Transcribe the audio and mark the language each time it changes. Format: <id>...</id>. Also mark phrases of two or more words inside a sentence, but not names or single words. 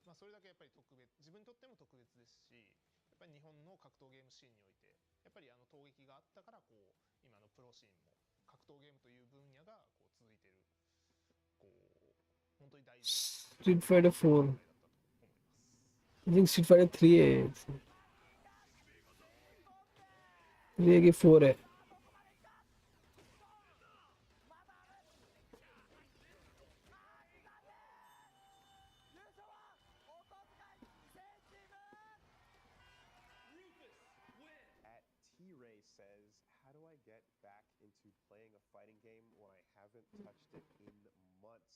<ja>まあそれだけやっぱり自分にとっても特別ですし、やっぱり日本の格闘ゲームシーンにおいて、やっぱり闘撃があったからこう今のプロシーンも格闘ゲームという分野がこう続いてる、こう本当に大事な</ja> <en>Street Fighter 4. I think Street Fighter 3 है 3 की 4 है. At T-Ray says, how do I get back into playing a fighting game when I haven't touched it in months?</en>